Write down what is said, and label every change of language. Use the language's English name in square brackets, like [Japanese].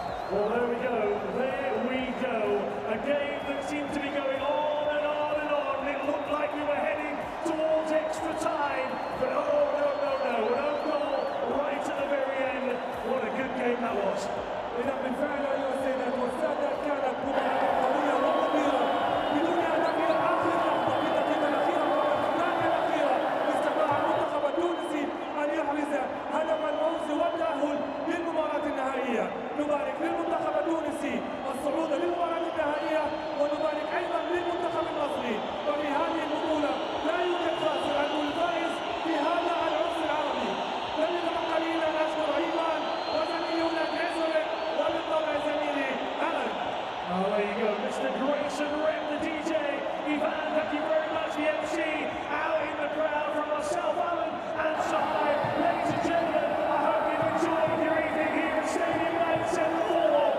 [English] Well, there we go. There we go. A game that seemed to be going on and on and on. It looked like we were heading towards extra time. But oh, no. An own goal right at the very end. What a good game that was. [Arabic] إذا بالفعل أيها السادة والسادة كانت مباراة قوية وخطيرة بدون هدف إلى آخر لحظة في الدقيقة الأخيرة والثانية الأخيرة استطاع المنتخب التونسي أن يحرز هدف الفوز والتأهل للمباراة النهائية. نبارك للمنتخب التونسي الصعود للمباراة النهائية ونبارك أيضا للمنتخب المصري. وفي هذه البطولة لا يوجد خاسر أو الفائز في هذا العرس العربي. لم يتبقى لي إلا أن أشكر إيمان وزميلنا جيسرين وبالطبع زميلي ألن. [English] Oh, there you go, Mr. Grayson Rep, the DJ. Ivan, thank you very much, the MC. Out in the crowd from myself, Alan, and Sahai. Ladies and gentlemen, I hope you've enjoyed your evening here at Stadium 974.